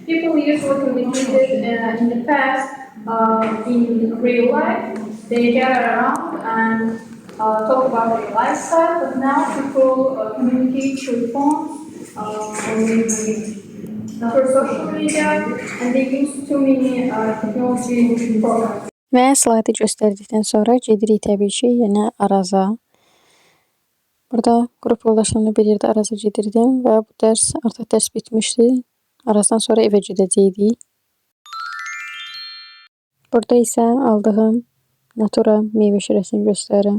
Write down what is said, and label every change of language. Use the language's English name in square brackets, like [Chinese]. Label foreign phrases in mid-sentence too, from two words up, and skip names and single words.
[English] People usually communicated in the past in real life. They gather around and talk about their lifestyle, but now people communicate through phones or maybe through social media, and they use too many technology programs. [Azerbaijani] Və slaydı göstərdikdən sonra gedirik təbii ki, yenə Araza. Burada qrup yoldaşlarımla bir yerdə Araza gedirdim və bu artıq dərs bitmişdi. Arazdan sonra evə gedəcəkdik. Burada isə aldığım Natura meyvə şirəsini göstərirəm.